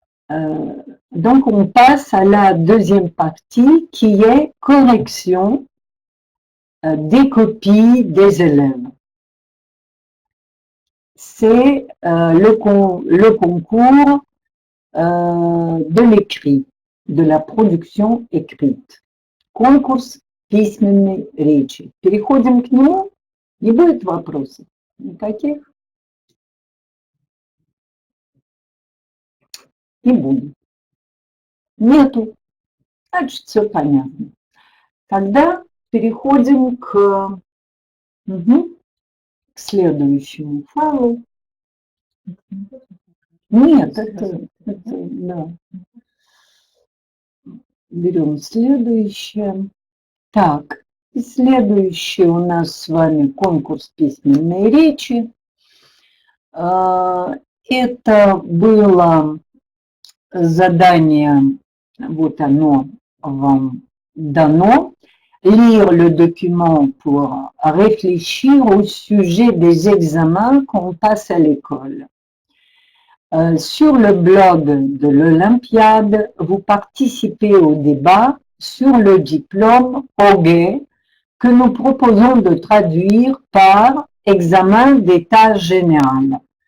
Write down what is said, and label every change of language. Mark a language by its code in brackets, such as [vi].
[fr] Donc on passe à la deuxième partie qui est correction des copies des élèves. C'est le concours de l'écrit, de la production écrite. [ru] Конкурс письменной речи. Переходим к нему. Не будет вопросов никаких? Не будет. Нету. Значит, все понятно. Тогда переходим к следующему файлу. Нет, это да. Берем следующее. Так, следующий у нас с вами конкурс письменной речи. Это было задание, вот оно вам дано. [fr] Lire le document pour réfléchir au sujet des examens qu'on passe à l'école. Sur le blog de l'Olympiade, vous participez au débat sur le diplôme OGE que nous proposons de traduire par examen d'état général.